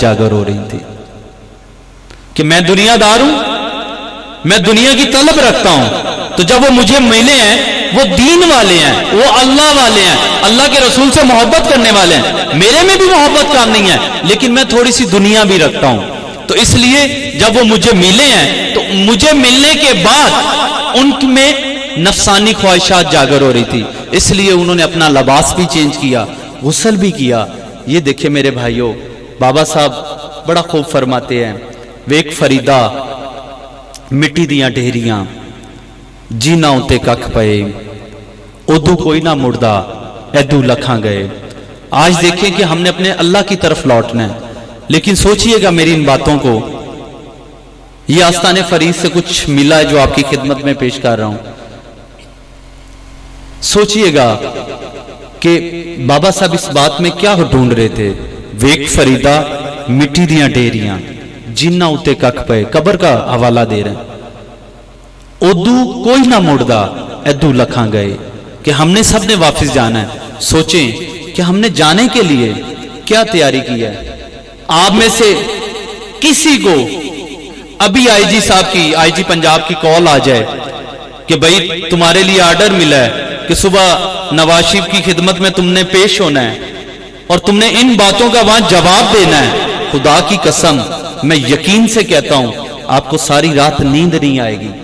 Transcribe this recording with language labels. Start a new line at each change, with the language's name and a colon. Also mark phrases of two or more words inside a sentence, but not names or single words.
Urdu: جاگر ہو رہی تھی کہ میں دنیا دار ہوں، میں دنیا کی طلب رکھتا ہوں، تو جب وہ مجھے ملے ہیں وہ دین والے ہیں، وہ اللہ والے ہیں، اللہ کے رسول سے محبت کرنے والے ہیں، میرے میں بھی محبت کام نہیں ہے لیکن میں تھوڑی سی دنیا بھی رکھتا ہوں، تو اس لیے جب وہ مجھے ملے ہیں تو مجھے ملنے کے بعد ان میں نفسانی خواہشات جاگر ہو رہی تھی، اس لیے انہوں نے اپنا لباس بھی چینج کیا، غسل بھی کیا۔ یہ دیکھیں میرے بھائیوں، بابا صاحب بڑا خوب فرماتے ہیں،
Punjabi: ویک فریدا مٹی دیاں ڈھیریاں جینا اتے ککھ پئے، ادو کوئی نہ مڑدا ایدو لکھاں گئے۔
Urdu: آج دیکھیں کہ ہم نے اپنے اللہ کی طرف لوٹنا ہے، لیکن سوچئے گا میری ان باتوں کو، یہ آستان فرید سے کچھ ملا ہے جو آپ کی خدمت میں پیش کر رہا ہوں۔ سوچئے گا کہ بابا صاحب اس بات میں کیا ڈھونڈ رہے تھے؟
Punjabi: ویک فریدا مٹی دیاں ڈیریاں جنہ اتے ککھ پئے،
Urdu: قبر کا حوالہ دے رہے ہیں۔
Punjabi: ادو کوئی نہ مڑدا ایدو لکھاں گئے،
Urdu: کہ ہم نے سب نے واپس جانا ہے۔ سوچیں کہ ہم نے جانے کے لیے کیا تیاری کی ہے۔ آپ میں سے کسی کو ابھی آئی جی صاحب کی، آئی جی پنجاب کی کال آ جائے کہ بھائی تمہارے لیے آرڈر ملا ہے کہ صبح نواز شریف کی خدمت میں تم نے پیش ہونا ہے اور تم نے ان باتوں کا وہاں جواب دینا ہے، خدا کی قسم میں یقین سے کہتا ہوں آپ کو ساری رات نیند نہیں آئے گی۔